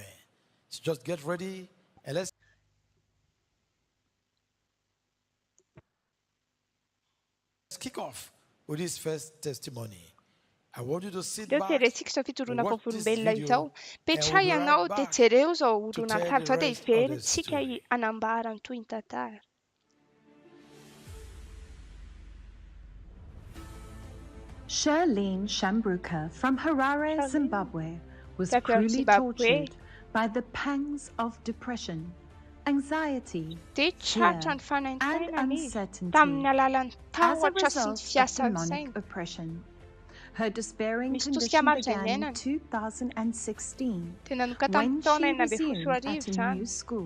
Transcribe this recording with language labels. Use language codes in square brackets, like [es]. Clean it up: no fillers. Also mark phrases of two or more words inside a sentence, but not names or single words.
[en] So just get ready and let's kick off with this first testimony. I want you to sit back [mg] fijoroana vavolombelona izao petra ianao dia jereo izao olona mitady zao dia iverintsika hanambara ny toy ny tantara. [en] Charlene Shambruka from Harare, Zimbabwe, was cruelly tortured by the pangs of depression, anxiety, fear, and uncertainty as a result of demonic oppression. Her despairing condition began in 2016 when she resumed at a new school.